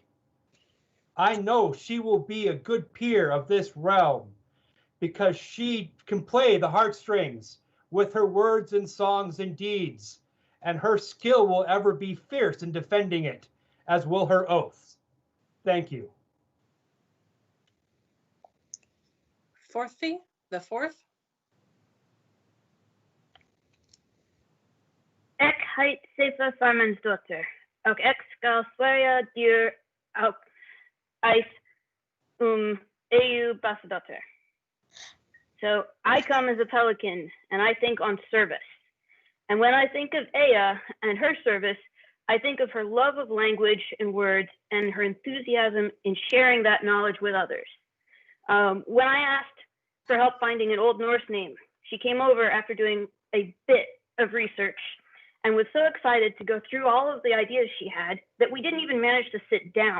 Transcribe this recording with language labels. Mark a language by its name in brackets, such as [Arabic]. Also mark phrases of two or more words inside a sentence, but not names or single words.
[English] I know she will be a good peer of this realm because she can play the heartstrings with her words and songs and deeds, and her skill will ever be fierce in defending it, as will her oaths. Thank you. Fourthly, the fourth. [Old Norse] Ek heit Sefa Farmansdóttir, och ek skal svära dyr och eith Eyja Bassadóttir. [English] So I come as a pelican, and I think on service. And when I think of Eyja and her service, I think of her love of language and words and her enthusiasm in sharing that knowledge with others. When I asked for help finding an Old Norse name, she came over after doing a bit of research and was so excited to go through all of the ideas she had that we didn't even manage to sit down.